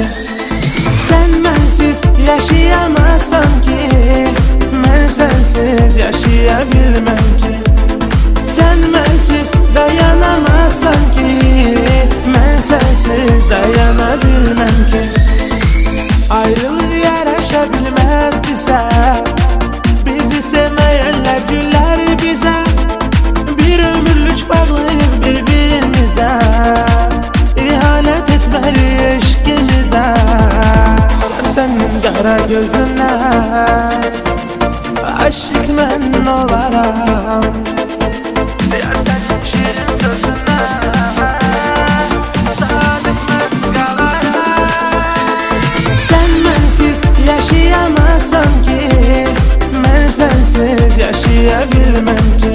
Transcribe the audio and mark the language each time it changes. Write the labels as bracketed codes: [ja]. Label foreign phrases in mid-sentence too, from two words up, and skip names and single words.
[az] Sən mənsiz yaşayamazsam ki, mən sənsiz yaşaya bilməm ki. Sən mənsiz dayanamazsam ki, mən sənsiz dayana bilməm ki. [tr] Ayrılık yaraşa bilmez bize, bizi sevmeyenler güller bize. Bir ömürlük bağlıyız birbirimize, İhanet etmeli eşkimize. Senin kara gözüne aşık mən olaram, diğer senin şirin sözüne sadık mən kalarım. [az] Sen mənsiz yaşayamazsam ki, mən sənsiz yaşaya bilməm ki.